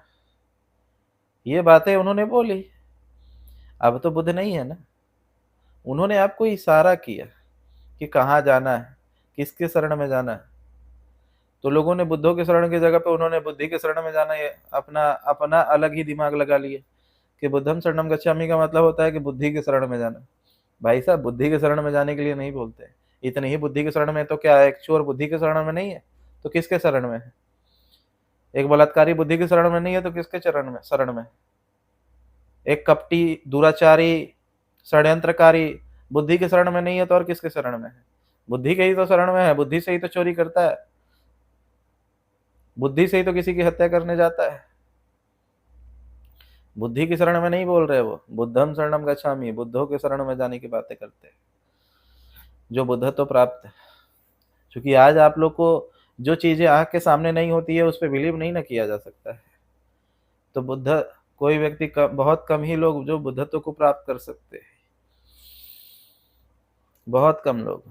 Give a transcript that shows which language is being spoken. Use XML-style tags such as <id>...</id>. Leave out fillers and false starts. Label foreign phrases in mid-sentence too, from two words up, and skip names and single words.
<hi>ये बातें उन्होंने बोली। अब तो बुद्ध नहीं है ना, उन्होंने आपको इशारा किया कि कहाँ जाना है, किसके शरण में जाना है। तो लोगों ने बुद्धों के शरण की जगह पे उन्होंने बुद्धि के शरण में जाना, ये अपना अपना अलग ही दिमाग लगा लिए कि</hi> <pi>बुद्धम शरणम गच्छामि</pi> <hi>का मतलब होता है कि बुद्धि के शरण में जाना। भाई साहब, बुद्धि के शरण में जाने के लिए नहीं बोलते। इतने ही बुद्धि के शरण में तो क्या एक चोर बुद्धि के शरण में नहीं है तो किसके शरण में है? एक बलात्कारी बुद्धि के शरण में नहीं है तो किसके शरण में? एक कपटी, दुराचारी, षड्यंत्रकारी बुद्धि के शरण में नहीं है तो और किसके शरण में है? बुद्धि के ही तो शरण में है। बुद्धि से ही तो चोरी करता है, बुद्धि से ही तो किसी की हत्या करने जाता है। बुद्धि की शरण में नहीं बोल रहे वो,</hi> <pi>बुद्धम शरणम गच्छामि,</pi> <hi>बुद्धों के शरण में जाने की बातें करते हैं, जो बुद्धत्व प्राप्त है। क्योंकि आज आप लोग को जो चीजें आंख के सामने नहीं होती है उस पर बिलीव नहीं ना किया जा सकता है। तो कोई व्यक्ति बहुत कम ही लोग जो बुद्धत्व को प्राप्त कर सकते हैं, बहुत कम लोग।</hi>